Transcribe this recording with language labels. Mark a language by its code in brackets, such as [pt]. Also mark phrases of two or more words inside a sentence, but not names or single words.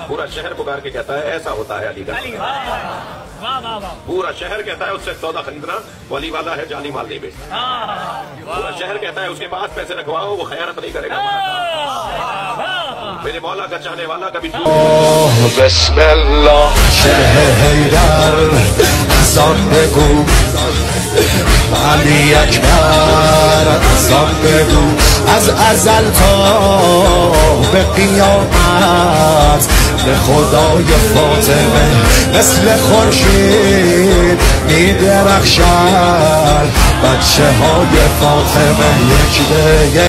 [ur] پورا شہر پکار کے کہتا ہے ایسا ہوتا ہے علی کا. پورا شہر کہتا ہے اس سے سودا خریدنا وہ علی والا ہے, جعلی مال نہیں بیچتا. پورا شہر کہتا ہے اس کے پاس پیسے رکھواؤ وہ خیانت نہیں کرے گا. میرے مولا کا چاہنے والا کبھی [ar] بسم اللہ [fa] شرح حیدر زان بگو علی اکبر زان بگو از ازل تا به قیامت به خدای فاطمه مثل خورشید می درخشد بچه های فاطمه یک به یک.